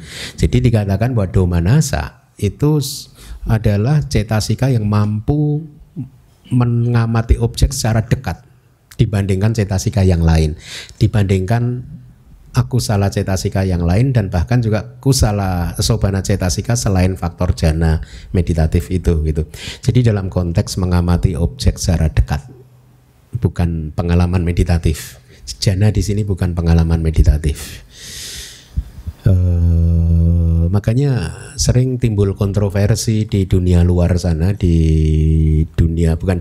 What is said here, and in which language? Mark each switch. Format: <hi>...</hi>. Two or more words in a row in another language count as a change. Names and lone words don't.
<id>Jadi dikatakan bahwa domanasa itu adalah cetasika yang mampu mengamati objek secara dekat dibandingkan cetasika yang lain, dibandingkan</id> <pi>akusala cetasika</pi> <id>yang lain, dan bahkan juga</id> <pi>kusala sobana cetasika</pi> <id>selain faktor jana meditatif itu gitu. Jadi dalam konteks mengamati objek secara dekat, bukan pengalaman meditatif. Jana di sini bukan pengalaman meditatif. Makanya sering timbul kontroversi di dunia luar sana, di dunia bukan</id>